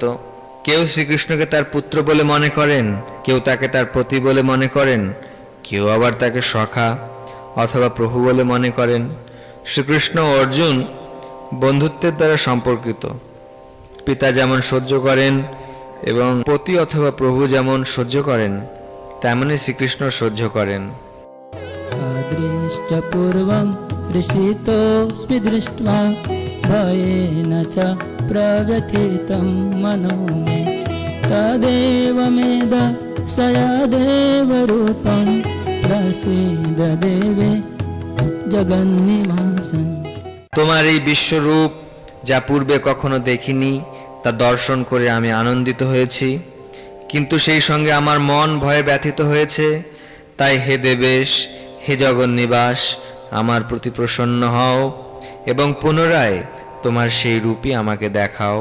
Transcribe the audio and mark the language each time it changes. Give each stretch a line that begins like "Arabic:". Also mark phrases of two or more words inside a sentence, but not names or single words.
Bangla: কেউ শ্রীকৃষ্ণকে তার পুত্র বলে মনে করেন, কেউ তাকে তার পতি বলে মনে করেন, কেউ আবার তাকে সখা অথবা প্রভু বলে মনে করেন। শ্রীকৃষ্ণ ও অর্জুন বন্ধুত্বের দ্বারা সম্পর্কিত। পিতা যেমন সহ্য করেন এবং পতি অথবা প্রভু যেমন সহ্য করেন, তেমনি শ্রীকৃষ্ণ সহ্য করেন।
Sanskrit: अदृष्ट पूर्वं हृषितोऽस्मि दृष्ट्वा भयेन च प्रव्यथितं मनो मे तदेव मे दर्शय देवरूपं प्रसीद देवे जगन्निवासन्।
Bangla: তোমার এই বিশ্বরূপ যা পূর্বে কখনো দেখিনি, তা দর্শন করে আমি আনন্দিত হয়েছি, কিন্তু সেই সঙ্গে আমার মন ভয়ে ব্যথিত হয়েছে। তাই হে দেবেশ, হে জগন্নিবাস, আমার প্রতি প্রসন্ন হও এবং পুনরায় তোমার সেই রূপই আমাকে দেখাও।